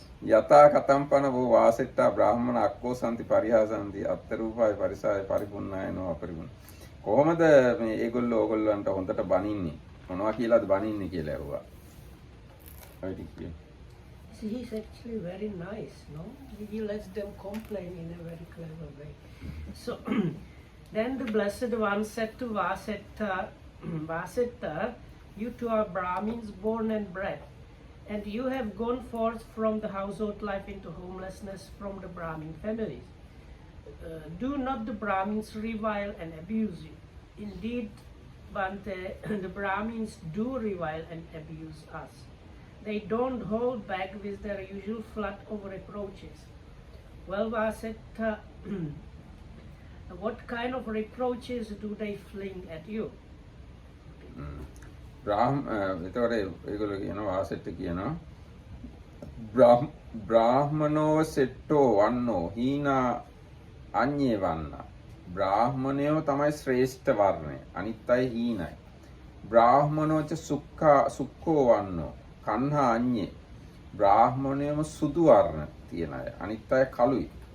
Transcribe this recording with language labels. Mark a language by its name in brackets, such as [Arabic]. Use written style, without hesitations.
[Pali] යතා කතම්පන වූ වාසෙට්ටා බ්‍රාහ්මණ අක්කෝ සම්ති පරිහාසන්ති අත්තරූපාය පරිසාය පරිපුන්නාය නෝ අපරිපුන්න [Sinhala] කොහොමද මේ ඒගොල්ලෝ ඕගොල්ලන්ට හොඳට බනින්නේ මොනවා කියලාද බනින්නේ කියලා ඇහුවා. [English] See, he's actually very nice, no? He lets them complain in a very clever way. So then the Blessed One said to Vasetta, Vasetta, you two are Brahmins born and bred, and you have gone forth from the household life into homelessness from the Brahmin families. Do not the Brahmins revile and abuse you. Indeed, Bante, the Brahmins do revile and abuse us. They don't hold back with their usual flood of reproaches. Well, Vasetta, what kind of reproaches do they fling at you? [Sinhala] එතකොට ඒගොල්ලෝ කියනවා වාසෙට්ට කියනවා [Pali] බ්‍රාහ්මනෝ සෙට්ටෝ වන්නෝ හීනා අඤ්ඤේ වන්නා [Sinhala] බ්‍රාහ්මණයෝ තමයි ශ්‍රේෂ්ඨ වර්ණය අනිත් අය හීනයි [Pali] බ්‍රාහ්මනෝච සුක්ඛෝ වන්නෝ කන්හා අඤ්ඤේ [Sinhala] බ්‍රාහ්මණයම සුදු වර්ණ තියන අය අනිත් අය කළුයි